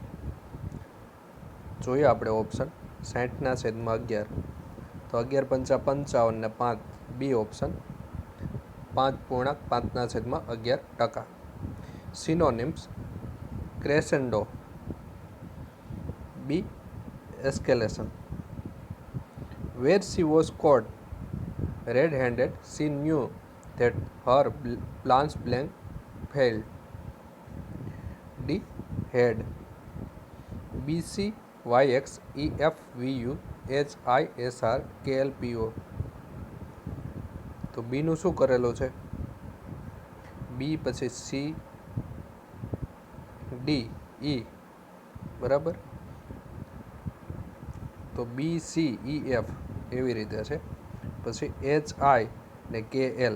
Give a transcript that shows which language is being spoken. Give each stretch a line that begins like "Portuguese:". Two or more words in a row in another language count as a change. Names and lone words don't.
Gujarati: જોઈએ આપણે ઓપ્શન 60/11. તો 11×5 = 55 ને 5
English: B option,
Gujarati: 5.5/11%.
English: Synonyms: crescendo, B escalation. Where she was caught red-handed, she knew that her plans blank failed. D. Head. B. C. Y. X. E. F. V. U. H. I. S. R. K. L. P. O.
Gujarati: તો બીનું શું કરેલું છે? બી પછી સી, ડી, ઈ, બરાબર. તો બી, સી, ઈ, એફ એવી રીતે છે. પછી એચ, આઈ ને કે, એલ.